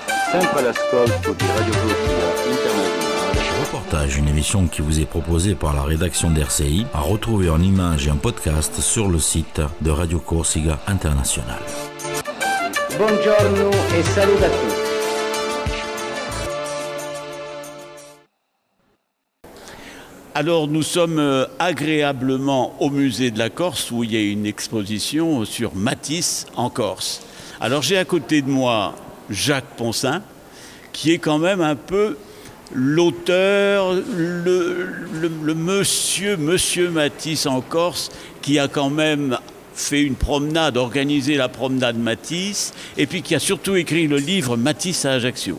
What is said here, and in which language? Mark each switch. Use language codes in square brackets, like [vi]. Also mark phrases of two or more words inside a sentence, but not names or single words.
[it] sempre all'ascolto di Radio Corsica Internazionale. [fr] Reportage, une émission qui vous est proposée par la rédaction d'RCI, à retrouver en images et en podcast sur le site de Radio Corsica Internazionale. [it] Buongiorno e saluto a tutti. [fr] Alors nous sommes agréablement au musée de la Corse où il y a une exposition sur Matisse en Corse. Alors j'ai à côté de moi Jacques Poncin qui est quand même un peu l'auteur, le monsieur Matisse en Corse qui a quand même fait une promenade, organisé la promenade Matisse et puis qui a surtout écrit le livre Matisse à Ajaccio.